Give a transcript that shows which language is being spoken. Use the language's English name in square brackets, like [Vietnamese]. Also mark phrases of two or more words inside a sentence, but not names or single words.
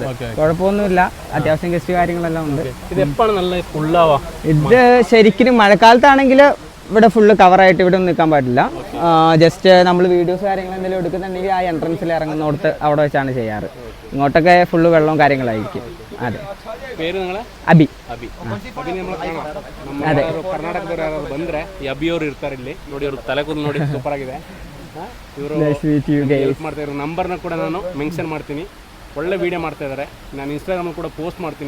[Malayalam] കുഴപ്പമൊന്നുമില്ല, അത്യാവശ്യം ഗസ്റ്റ് കാര്യങ്ങളെല്ലാം ഉണ്ട്. ഇത് ശരിക്കും മഴക്കാലത്താണെങ്കിൽ ഇവിടെ ഫുള്ള് കവറായിട്ട് ഇവിടെ ഒന്നും നിൽക്കാൻ പറ്റില്ല. ജസ്റ്റ് നമ്മൾ വീഡിയോസ് കാര്യങ്ങൾ എന്തെങ്കിലും എടുക്കുന്നുണ്ടെങ്കിൽ ആ എൻട്രൻസിൽ ഇറങ്ങുന്നിടത്ത് അവിടെ വെച്ചാണ് ചെയ്യാറ്. ഇങ്ങോട്ടൊക്കെ ഫുള്ള് വെള്ളവും കാര്യങ്ങളായിരിക്കും. അതെ. [Kannada] ಅಭಿ. ಅದೇ ಕರ್ನಾಟಕದವ್ರು ಯಾರು ಬಂದರೆ ಈ ಅಭಿ ಅವರು ಇರ್ತಾರೆ ಇಲ್ಲಿ. ನೋಡಿ, ಅವ್ರ ತಲೆ ಕೂದಲು ನೋಡಿ ಸೂಪರ್ ಆಗಿದೆ. ಇವರು ಹೆಲ್ಪ್ ಮಾಡ್ತಾ ಇರೋ ನಂಬರ್ನ ಕೂಡ ನಾನು ಮೆನ್ಷನ್ ಮಾಡ್ತೀನಿ. ಒಳ್ಳೆ ವೀಡಿಯೋ ಮಾಡ್ತಾ ಇದ್ದಾರೆ. ನಾನು ಇನ್ಸ್ಟಾಗ್ರಾಮ್ ಕೂಡ ಪೋಸ್ಟ್ ಮಾಡ್ತೀನಿ.